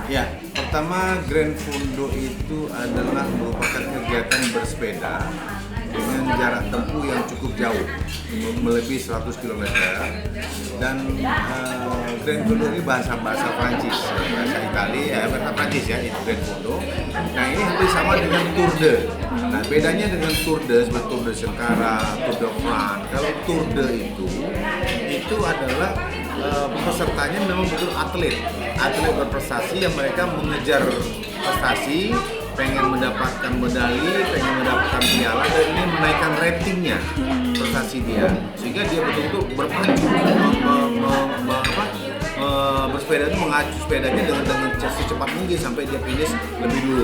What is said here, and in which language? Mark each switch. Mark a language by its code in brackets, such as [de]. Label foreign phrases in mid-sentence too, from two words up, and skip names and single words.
[id] Ya, pertama Grand Fondo itu adalah merupakan kegiatan bersepeda dengan jarak tempuh yang cukup jauh, melebihi 100 km. Dan Grand Fondo ini bahasa Prancis, bahasa Italia, bahasa Prancis ya, itu Grand Fondo. Nah ini hampir sama dengan Tour de. Nah bedanya dengan Tour de seperti Tour de Sengkara, Tour de France. Kalau Tour de itu adalah pesertanya memang betul atlet berprestasi yang mereka mengejar prestasi, pengen mendapatkan medali, pengen mendapatkan piala, dan ini menaikkan ratingnya prestasi dia, sehingga dia betul-betul bersepeda itu mengacu sepedanya dengan secepat mungkin sampai dia finish lebih dulu.